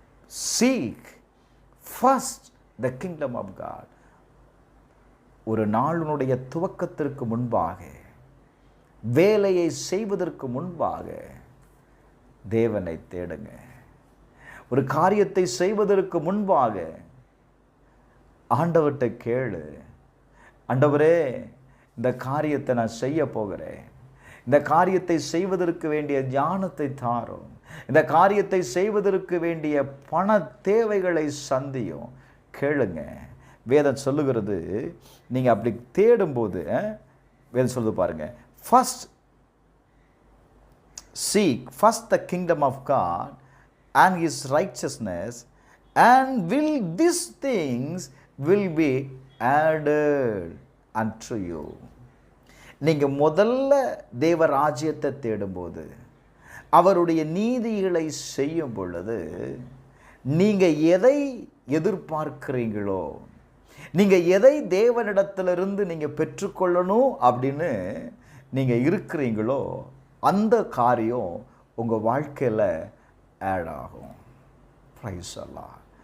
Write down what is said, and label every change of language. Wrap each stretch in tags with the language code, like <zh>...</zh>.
<en>Seek first the kingdom of God.</en> <ta>ஒரு நாளினுடைய துவக்கத்திற்கு முன்பாக, வேலையை செய்வதற்கு முன்பாக தேவனை தேடுங்க. ஒரு காரியத்தை செய்வதற்கு முன்பாக ஆண்டவர்கிட்ட கேளு, ஆண்டவரே இந்த காரியத்தை நான் செய்ய போகிறேன், இந்த காரியத்தை செய்வதற்கு வேண்டிய ஞானத்தை தாரும், இந்த காரியத்தை செய்வதற்கு வேண்டிய பண தேவைகளை சந்தியும். கேளுங்க. வேதம் சொல்லுகிறது, நீங்கள் அப்படி தேடும்போது வேதம் சொல்லுது பாருங்க,</ta> <en>First seek first the kingdom of God and his righteousness, and these things will be added unto you.</en> <ta>நீங்கள் முதல்ல தேவ ராஜ்யத்தை தேடும்போது, அவருடைய நீதிகளை செய்யும் பொழுது, நீங்கள் எதை எதிர்பார்க்கிறீங்களோ, நீங்கள் எதை தேவனிடத்திலிருந்து நீங்கள் பெற்றுக்கொள்ளணும் அப்படின்னு நீங்கள் இருக்கிறீங்களோ, அந்த காரியம் உங்கள் வாழ்க்கையில் ஆட் ஆகும். பிரைஸ் அல்லாஹ்.</ta>